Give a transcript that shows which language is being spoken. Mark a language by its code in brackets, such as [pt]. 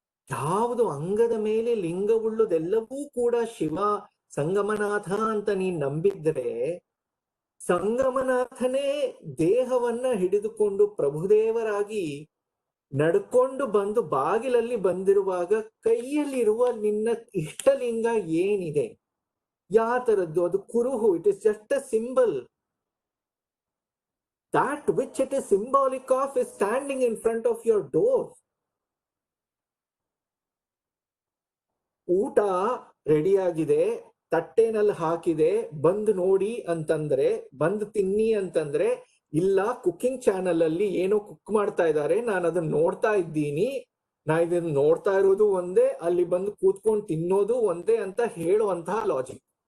[kn] ಯಾವುದು ಅಂಗದ ಮೇಲೆ ಲಿಂಗವುಳ್ಳುದೆಲ್ಲವೂ ಕೂಡ ಶಿವ ಸಂಗಮನಾಥ ಅಂತ ನೀನ್ ನಂಬಿದ್ರೆ, ಸಂಗಮನಾಥನೇ ದೇಹವನ್ನ ಹಿಡಿದುಕೊಂಡು ಪ್ರಭುದೇವರಾಗಿ ನಡ್ಕೊಂಡು ಬಂದು ಬಾಗಿಲಲ್ಲಿ ಬಂದಿರುವಾಗ ಕೈಯಲ್ಲಿರುವ ನಿನ್ನ ಇಷ್ಟಲಿಂಗ ಏನಿದೆ, ಯಾವ ತರದ್ದು ಅದು ಕುರುಹು, [en] It is just a symbol. that which it is symbolic of is standing in front of your door. [kn] ಊಟ ರೆಡಿಯಾಗಿದೆ, ತಟ್ಟೆನಲ್ಲಿ ಹಾಕಿದೆ, ಬಂದು ನೋಡಿ ಅಂತಂದ್ರೆ, ಬಂದು ತಿನ್ನಿ ಅಂತಂದ್ರೆ, ಇಲ್ಲ ಕುಕ್ಕಿಂಗ್ ಚಾನಲ್ ಅಲ್ಲಿ ಏನೋ ಕುಕ್ ಮಾಡ್ತಾ ಇದ್ದಾರೆ, ನಾನು ಅದನ್ನ ನೋಡ್ತಾ ಇದ್ದೀನಿ, ನಾ ಇದನ್ನ ನೋಡ್ತಾ ಇರೋದು ಒಂದೇ, ಅಲ್ಲಿ ಬಂದು ಕೂತ್ಕೊಂಡು ತಿನ್ನೋದು ಒಂದೇ ಅಂತ ಹೇಳುವಂತಹ ಲಾಜಿಕ್.